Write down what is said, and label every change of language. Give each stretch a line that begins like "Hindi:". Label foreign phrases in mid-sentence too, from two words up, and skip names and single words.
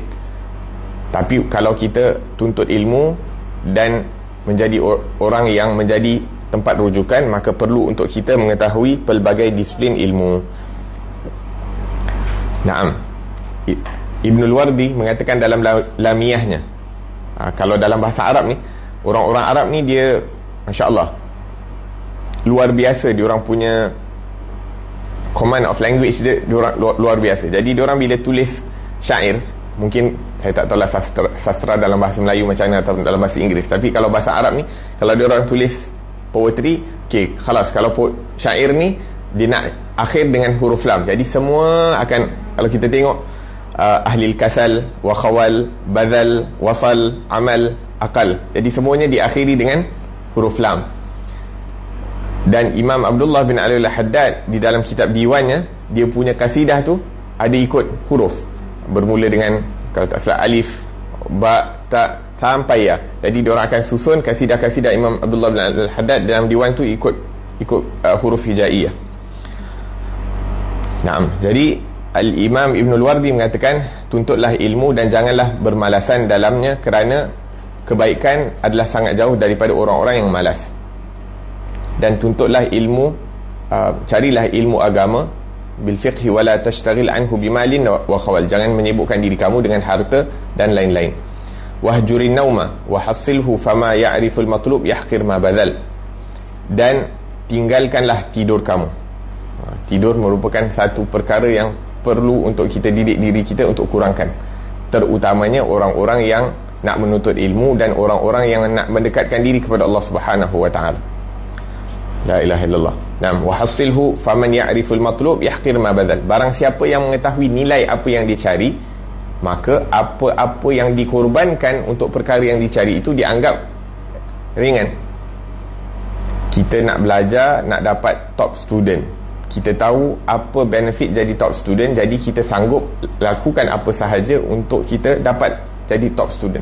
Malay: Tapi kalau kita tuntut ilmu dan menjadi orang yang menjadi tempat rujukan, maka perlu untuk kita mengetahui pelbagai disiplin ilmu. Ibnul Wardi mengatakan dalam lamiyahnya, kalau dalam bahasa Arab ni, orang-orang Arab ni dia
Arabic: ما شاء الله
Malay: luar biasa, dia orang punya
English: command of language
Malay: dia orang luar biasa. Jadi dia orang bila tulis syair, mungkin saya tak tahulah sastra dalam bahasa Melayu macam mana atau dalam bahasa Inggeris, tapi kalau bahasa Arab ni, kalau dia orang tulis poetry, khalas, kalau syair ni dia nak akhir dengan huruf lam. Jadi semua akan, kalau kita tengok
Arabic: أهل الكسل، وخول، بذل، وصل، أمل,
Malay: akal, jadi semuanya diakhiri dengan huruf lam. Dan Imam Abdullah bin Ali al-Haddad di dalam kitab diwannya, dia punya kasidah tu ada ikut huruf, bermula dengan, kalau tak salah, alif, ba, ta, sampai ya. Jadi diorang akan susun kasidah-kasidah Imam Abdullah bin Al-Haddad dalam diwan tu ikut huruf hijaiyah. Jadi Al-Imam Ibnul Wardi mengatakan, tuntutlah ilmu dan janganlah bermalasan dalamnya, kerana kebaikan adalah sangat jauh daripada orang-orang yang malas. Dan tuntutlah ilmu, carilah ilmu agama
Arabic: بالفقه ولا تشتغل عنه بمال وخول.
Malay: Jangan menyibukkan diri kamu dengan harta dan lain-lain.
Arabic: واهجر النوم وحصله فما يعرف المطلوب يحقر ما بذل.
Malay: Dan tinggalkanlah tidur kamu. Tidur merupakan satu perkara yang perlu untuk kita didik diri kita untuk kurangkan, terutamanya orang-orang yang nak menuntut ilmu dan orang-orang yang nak mendekatkan diri kepada Allah
Arabic: سبحانه وتعالى. لا إله إلا الله. نعم، وحصله فمن يعرف المطلوب يحقر ما بذل.
Malay: Barang siapa yang mengetahui nilai apa yang dicari, maka apa-apa yang dikorbankan untuk perkara yang dicari itu dianggap ringan. Kita nak belajar, nak dapat
English: top student,
Malay: kita tahu apa benefit jadi
English: top student,
Malay: jadi kita sanggup lakukan apa sahaja untuk kita dapat jadi
English: top student.